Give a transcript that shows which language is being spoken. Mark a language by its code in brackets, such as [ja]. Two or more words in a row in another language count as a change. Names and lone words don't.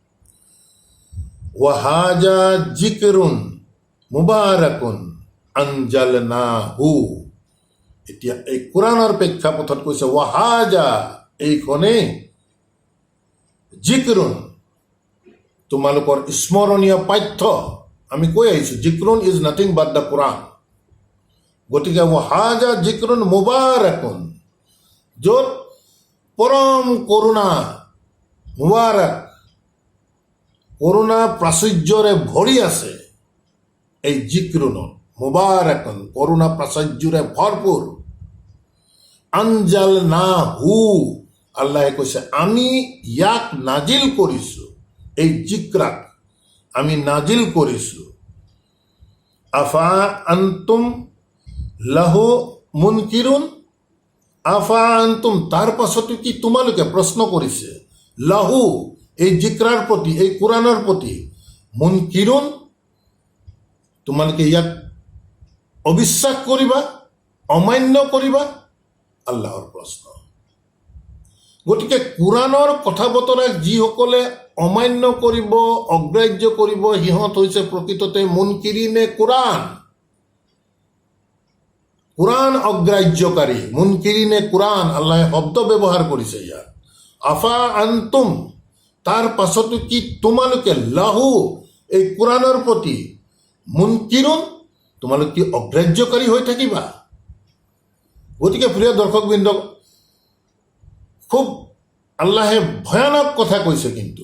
[ar] وهذا ذكر مبارك أنزلناه, [as] এতিয়া এই কোৰাণৰ প্ৰেক্ষাপটত কৈছে ওয়াহাজা, এইখনেই জিকৰুন, তোমালোকৰ স্মৰণীয় পাঠ্য। আমি কৈ আহিছোঁ [en] zikrun is nothing but the Quran. [as] গতিকে [ar] وهذا ذكر مبارك, [as] য'ত পৰম কৰোণা, মুবাৰাক, কৰোণা প্ৰাচুৰ্যৰে ভৰি আছে এই জিক্ৰুনত, মুবাৰাকুন কৰোণা প্ৰাচুৰ্যৰে ভৰপূৰ। আনজালনাহু, আল্লাহে কৈছে আমি ইয়াক নাজিল কৰিছোঁ, এই জিক্ৰাক আমি নাজিল কৰিছোঁ। [ar] أفأنتم له منكرون, أفأنتم [as] তাৰ পাছতো কি তোমালোকে, প্ৰশ্ন কৰিছে, লাহু এই জিক্ৰাৰ প্ৰতি, এই কোৰাণৰ প্ৰতি, মুনকিৰুন তোমালোকে ইয়াক অবিশ্বাস কৰিবা, অমান্য কৰিবা, আল্লাহৰ প্ৰশ্ন। গতিকে কোৰাণৰ কথা বতৰাক যিসকলে অমান্য কৰিব, অগ্ৰাহ্য কৰিব, সিহঁত হৈছে প্ৰকৃততে [ar] منكري القرآن. [as] কোরআন অগ্রাহ্যকারী, [ar] منكري القرآن, [as] আল্লাহ শব্দ ব্যৱহাৰ কৰিছে ইয়াত। [ar] أفأنتم, [as] তাৰ পাছতো কি তোমালোকে লাহু, এই কোরআনৰ প্ৰতি মুনকিৰুন, তোমালোক কি অগ্ৰাহ্যকাৰী হৈ থাকিবা? গতিকে প্ৰিয় দৰ্শকবৃন্দ, খুব আল্লাহে ভয়ানক কথা কৈছে কিন্তু।